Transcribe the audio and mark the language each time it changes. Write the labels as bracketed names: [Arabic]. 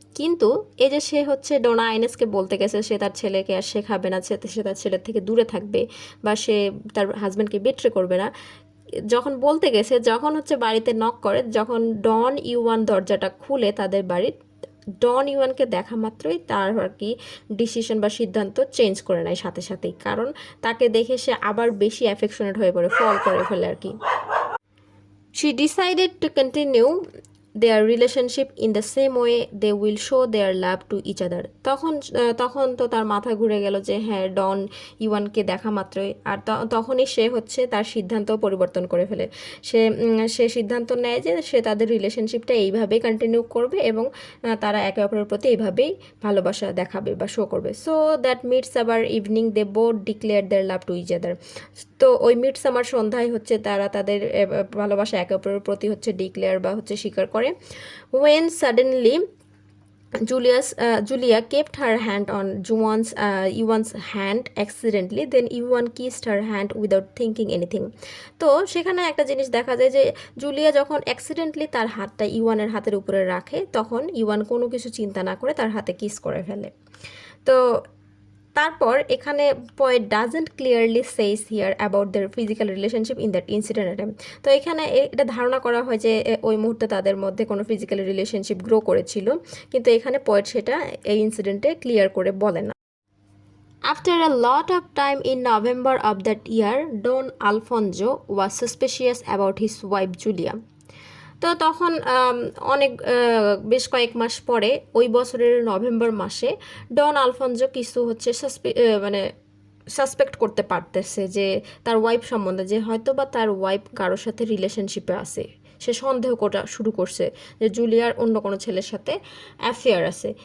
[Bangla] কিন্তু এই যে সে হচ্ছে ডোনা আইনেসকে বলতে গেছে সে তার ছেলেকে আর শেখাবে না, সে তার ছেলের থেকে দূরে থাকবে বা সে তার হাজব্যান্ডকে বিট্রে করবে না, যখন বলতে গেছে, যখন হচ্ছে বাড়িতে নক করে, যখন ডন ইওয়ান দরজাটা খুলে তাদের বাড়ির, ডন ইওয়ানকে দেখা মাত্রই তার আর কি ডিসিশন বা সিদ্ধান্ত চেঞ্জ করে নেয় সাথে সাথেই, কারণ তাকে দেখে সে আবার বেশি অ্যাফেকশনেট হয়ে পড়ে, ফল করে ফেলে আর কি। [English] She decided to continue their relationship in the same way they will show their love to each other. [Bangla] তখন তো তার মাথা ঘুরে গেল যে হ্যাঁ, ডন ইওয়ানকে দেখা মাত্রই, আর তখনই সে হচ্ছে তার সিদ্ধান্ত পরিবর্তন করে ফেলে। সে সিদ্ধান্ত নেয় যে সে তাদের রিলেশনশিপটা এইভাবেই কন্টিনিউ করবে এবং তারা একে অপরের প্রতি এইভাবেই ভালোবাসা দেখাবে বা শো করবে। [English] So that মিডস আবার evening they both declare their love to each other. [Bangla] তো ওই মিডস আমার সন্ধ্যায় হচ্ছে তারা তাদের ভালোবাসা একে অপরের প্রতি হচ্ছে ডিক্লেয়ার বা হচ্ছে স্বীকার করে। [English] When suddenly Julia kept her hand on Yuan's hand accidentally, then Yuan kissed her hand without thinking anything. [Bangla] তো সেখানে একটা জিনিস দেখা যায় যে জুলিয়া যখন অ্যাক্সিডেন্টলি তার হাতটা ইওয়ানের হাতের উপরে রাখে, তখন ইওয়ান কোনো কিছু চিন্তা না করে তার হাতে কিস করে ফেলে। তো তারপর এখানে [English] poet doesn't clearly says here about their physical relationship in that incident at time. [Bangla] তো এখানে এটা ধারণা করা হয় যে ওই মুহূর্তে তাদের মধ্যে কোনো ফিজিক্যাল রিলেশনশিপ গ্রো করেছিল, কিন্তু এখানে poet সেটা এই ইনসিডেন্টে ক্লিয়ার করে বলে না। [English] After a lot of time in November of that year, Don Alfonso was suspicious about his wife Julia. [Bangla] তো তখন অনেক বেশ কয়েক মাস পরে ওই বছরের নভেম্বর মাসে ডন আলফনজো কিছু হচ্ছে মানে সাসপেক্ট করতে পারতেছে যে তার ওয়াইফ সম্বন্ধে, যে হয়তো বা তার ওয়াইফ কারোর সাথে রিলেশনশিপে আছে। সে সন্দেহ করা শুরু করছে যে জুলিয়ার অন্য কোনো ছেলের সাথে অ্যাফেয়ার আছে।